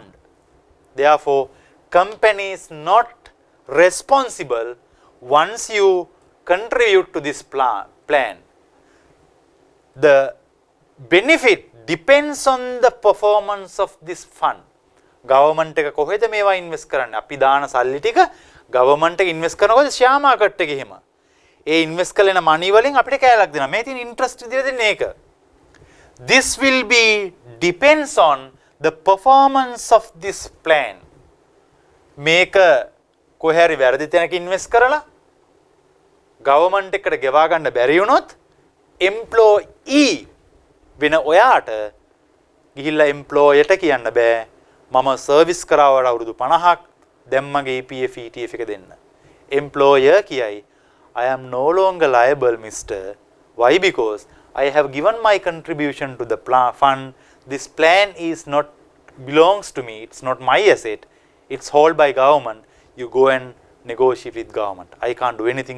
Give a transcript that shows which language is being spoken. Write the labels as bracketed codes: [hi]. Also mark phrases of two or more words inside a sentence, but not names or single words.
[en] Therefore, company is not responsible once you contribute to this plan. The benefit depends on the performance of this fund. [si] Government එක කොහෙද මේවා ඉන්වෙස්ට් කරන්නේ? අපි දාන සල්ලි ටික government එක ඉන්වෙස්ට් කරනකොට [en] share market [si] එකේ එහෙම. ඒ ඉන්වෙස්ට් කරන money වලින් අපිට කෑල්ලක් දෙනවා. මේ තියෙන interest දීලා දෙන්නේ ඒක. [en] This will be depends on the performance of this plan. [si] මේක කොහේ හරි වැරදි තැනක ඉන්වෙස්ට් කරලා government එකට ගෙවා ගන්න බැරි වුණොත් employee වෙන ඔයාට ගිහිල්ලා employerට කියන්න බෑ මම සර්විස් කරාවට අවුරුදු 50ක් දැන් මගේ EPF ETF එක දෙන්න. [en] Employer කියයි I am no longer liable mister. Why? Because I have given my contribution to the fund. This plan is not belongs to me. It's not my asset. It's held by government. You go and negotiate with government. I can't do anything.